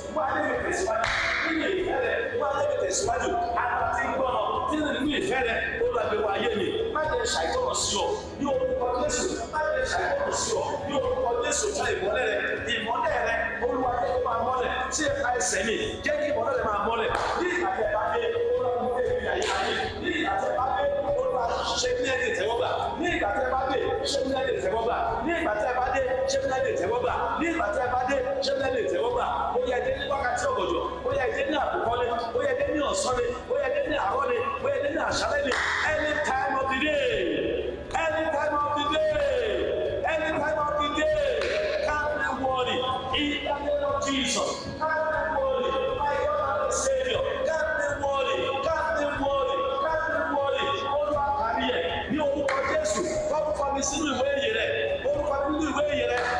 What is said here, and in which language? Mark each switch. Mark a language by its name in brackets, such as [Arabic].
[Yoruba] Wọ́n á lè mi tẹ̀síwájú nínú ìfẹ́ rẹ̀, wọ́n á lè mi tẹ̀síwájú àti gbọ́nà nínú ìfẹ́ rẹ̀. Ó lọ gbé wa ayé mi, má jẹ́ ṣàìtọ́nà sí ọ ní orúkọ Jésù, má jẹ́ ṣàìtọ́nà sí ọ ní orúkọ Jésù. Jẹ́ ìmọ́lẹ̀ rẹ̀, ìmọ́lẹ̀ rẹ̀, Olúwa jẹ́ kó máa mọ́lẹ̀ sí ẹ̀ka ẹsẹ̀ mi, jẹ́ kí ìmọ́lẹ̀ rẹ̀ máa mọ́lẹ̀ ní ìgbàgbẹ́ bá dé. Olúwa mú èmi àyè ayé ní ìgbàgbẹ́ bá dé. Olúwa ṣe ní ẹ̀dẹ̀ tẹ́wọ́gbà ní ìgbàgbẹ́ bá dé, ṣe ní ẹ̀dẹ̀ tẹ́wọ́gbà ní ìgbàgbẹ́ bá dé, ṣe ní ẹ̀dẹ̀ tẹ́wọ́gbà ní ìgbàgbẹ́ bá dé, ṣe ní ẹ̀dẹ̀ tẹ́wọ́gbà. Ó yẹ dé ní wákàtí ọ̀gọ̀jọ̀, ó yẹ dé ní àkókọ́lé, ó yẹ dé ní ọ̀sánlé, ó yẹ dé ní àárọ̀lé, ó yẹ dé ní àṣálẹ́lé. [English] Any time of the day, any time of the day, any time of the day, can't be worried in the name of Jesus. Can't be worried, my God and Savior. Can't be worried, can't be worried, can't be worried. [Yoruba] Olúwa kàrí ẹ̀ ní orúkọ Jésù. Orúkọ mi sínú ìwé ìyè rẹ̀, orúkọ mi nínú ìwé ìyè rẹ̀.